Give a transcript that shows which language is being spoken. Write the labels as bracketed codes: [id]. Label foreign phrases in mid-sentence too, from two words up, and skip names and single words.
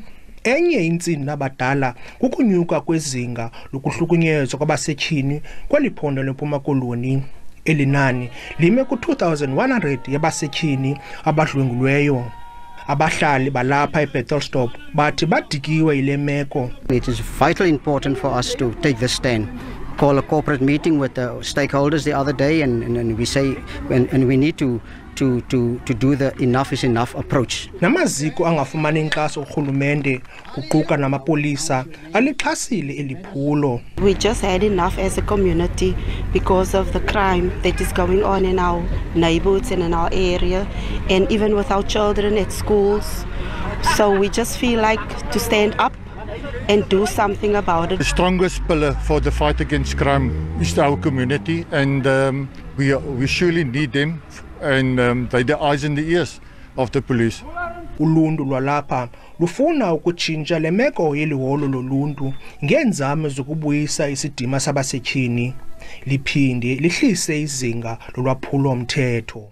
[xh] Enye intsini nabadala kukunyuka kwezinga lokuhlukunyezwa kwabasetyhini kweli phondo leMpuma Koloni. Elinani lime ku-2100 yabasetyhini abadlwengulweyo. Abahlali balapha eBethelsdorp bathi badikiwe ile meko. [en] It is vitally important for us to take this stand. Call a corporate meeting with the stakeholders the other day and we say and we need to do the enough is enough approach. [xh] Namaziko angafumani inkxaso urhulumente kuquka namapolisa alixhasile eliphulo. [en] We just had enough as a community because of the crime that is going on in our neighborhoods and in our area and even with our children at schools. So we just feel like to stand up and do something about it. The strongest pillar for the fight against crime is our community, and we surely need them, and they're the eyes and the ears of the police. [xh] Uluntu lwalapha lufuna ukutshintsha le meko yeliholo loluntu ngeenzame zokubuyisa isidima sabasetyhini liphinde lihlise izinga lolwaphulo mthetho.